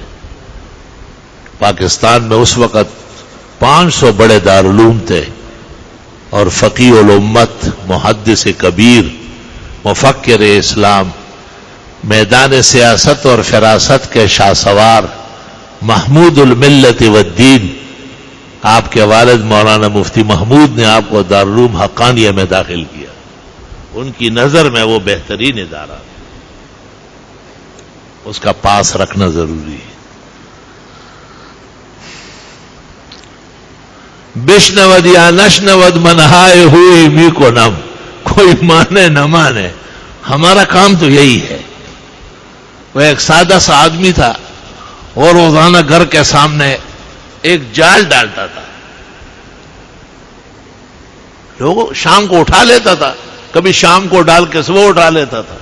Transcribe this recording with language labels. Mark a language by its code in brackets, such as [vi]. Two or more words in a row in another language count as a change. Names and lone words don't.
[ur] پاکستان میں اس وقت 500 بڑے دارالعلوم تھے، اور فقیہ الامت، محدث کبیر، مفکر اسلام، میدان سیاست اور فراست کے شاہ سوار، محمود الملت والدین، آپ کے والد مولانا مفتی محمود نے آپ کو دارالعلوم حقانیہ میں داخل کیا۔ ان کی نظر میں وہ بہترین ادارہ، اس کا پاس رکھنا ضروری ہے۔ [fa] بشنود یا نشنود منہائے ہوئی می کو نم، [ur] کوئی مانے نہ مانے، ہمارا کام تو یہی ہے۔ وہ ایک سادہ سا آدمی تھا، اور روزانہ گھر کے سامنے ایک جال ڈالتا تھا، لوگوں شام کو اٹھا لیتا تھا، کبھی شام کو ڈال کے صبح اٹھا لیتا تھا۔